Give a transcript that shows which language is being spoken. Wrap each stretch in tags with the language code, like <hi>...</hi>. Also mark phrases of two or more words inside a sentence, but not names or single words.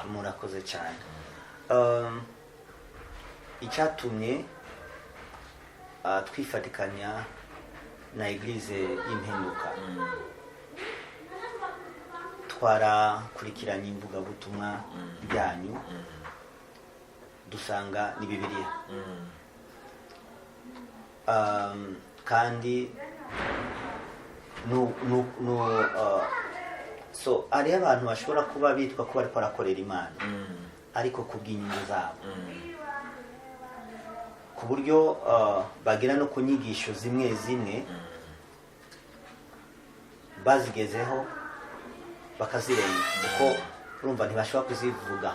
<rw>murakoze cyane icyatumye twifatikanya na Église y'Impinduka twarakurikiranye imvuga butumwa byanyu dusanga ni Bibiliya kandi so ari abantu bashobora kuba bitwa ko bari korakorera Imana ariko kubw'inyungu zabo ku buryo bagira no kunyigisho zimwe bazigezeho bakazirenga kuko urumva ntibashobora kuzivuga</rw>